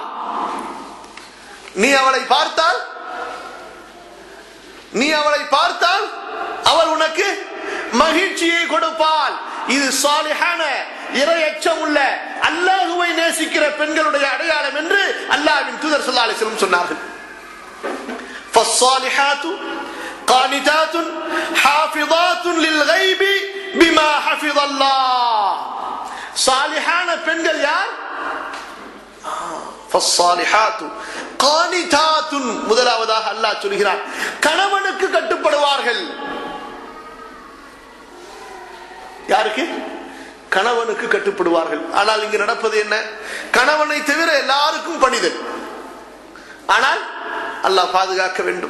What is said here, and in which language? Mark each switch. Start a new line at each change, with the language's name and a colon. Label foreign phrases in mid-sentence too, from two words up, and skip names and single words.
Tamil: நீ அவளை பார்த்தால் அவள் உனக்கு மகிழ்ச்சியை கொடுப்பாள். இது சாலிஹான இறையச்சம் உள்ள அல்லாஹ்வை நேசிக்கிற பெண்களுடைய அடையாளம் என்று அல்லாஹ்வின் தூதர்
Arabic: صلى الله عليه وسلم
Tamil: சொன்னார்கள்.
Arabic: فالصالحات قانتات حافظات للغيب بما حفظ الله.
Tamil: صالحان பெண்கள் யார்?
Arabic: فالصالحات قانتات.
Tamil: முதலாவதாக அல்லாஹ் சொல்கிறார், கணவனுக்கு கட்டுப்படுவார்கள். யாருக்கு? கணவனுக்கு கட்டுப்படுவார்கள். ஆனால் இங்கு நடப்பது என்ன? கணவனை தவிர எல்லாருக்கும் பணிதல். ஆனால் அல்லாஹ் பாதுகாக்க வேண்டும்.